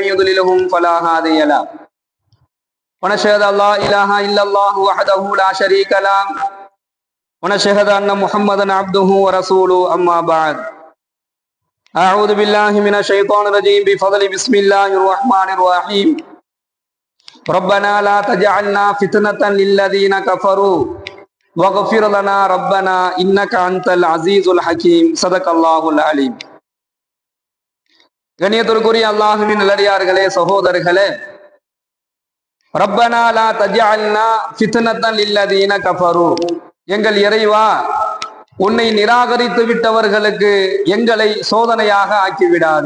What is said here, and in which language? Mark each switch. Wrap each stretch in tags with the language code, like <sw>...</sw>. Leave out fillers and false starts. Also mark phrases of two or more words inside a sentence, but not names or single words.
<ar>يضلله فلا هادي له ونشهد أن لا إله إلا الله وحده لا شريك له ونشهد أن محمدا عبده ورسوله أما بعد أعوذ بالله من الشيطان الرجيم بفضل بسم الله الرحمن الرحيم ربنا لا تجعلنا فتنة للذين كفروا واغفر لنا ربنا إنك أنت العزيز الحكيم صدق الله العليم.</ar> <ta>கண்ணியத்திற்குரிய அல்லாஹ்வின் நல்லடியார்களே, சகோதரர்களே,</ta> <ar>ربنا لا تجعلنا فتنة للذين كفروا,</ar> <ta>எங்கள் இறைவா, உன்னை நிராகரித்து விட்டவர்களுக்கு எங்களை சோதனையாக ஆக்கிவிடாதே.</ta>